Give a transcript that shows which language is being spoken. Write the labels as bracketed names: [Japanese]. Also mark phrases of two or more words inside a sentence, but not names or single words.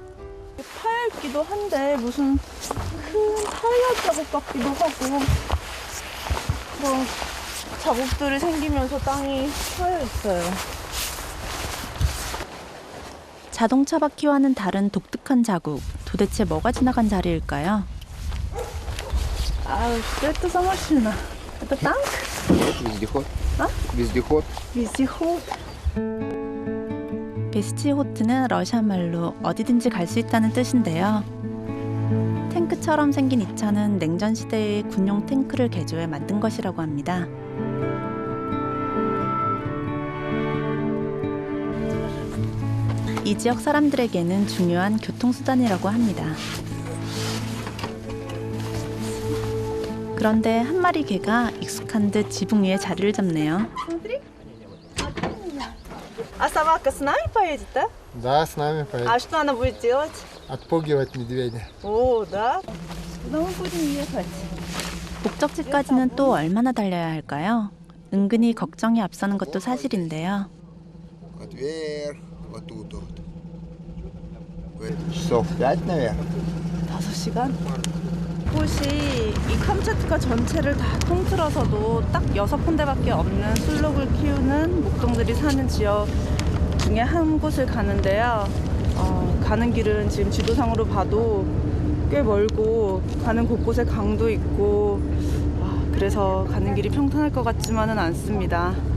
[Korean] 파였기도 한데 무슨 큰 타이어 자국 같기도 하고 그런 자국들이 생기면서 땅이 파여 있어요. 자동차 바퀴와는 다른 독특한 자국. 도대체 뭐가 지나간 자리일까요? 아우, [Russian] это за машина? Это танк? Вездеход. А? Вездеход. Вездеход. [Korean] 베스치호트는 러시아 말로 어디든지 갈 수 있다는 뜻인데요. 탱크처럼 생긴 이 차는 냉전 시대의 군용 탱크를 개조해 만든 것이라고 합니다. 이 지역 사람들에게는 중요한 교통수단이라고 합니다. 그런데 한 마리 개가 익숙한 듯 지붕 위에 자리를 잡네요. [Russian] А собака с нами поедет, да? Да, с нами поедет. А что она будет делать? Отпугивать медведя. О, да? Куда мы будем ехать? [Korean] 목적지까지는 또 얼마나 달려야 할까요? 은근히 걱정이 앞서는 것도 사실인데요. [Russian] Вот вверх, вот тут вот. Часов 5, наверное. [Korean] 5시간? 이곳이 이 캄차트카 전체를 다 통틀어서도 딱 6군데밖에 없는 술록을 키우는 목동들이 사는 지역 중에 한 곳을 가는데요. 가는 길은 지금 지도상으로 봐도 꽤 멀고 가는 곳곳에 강도 있고 그래서 가는 길이 평탄할 것 같지만은 않습니다.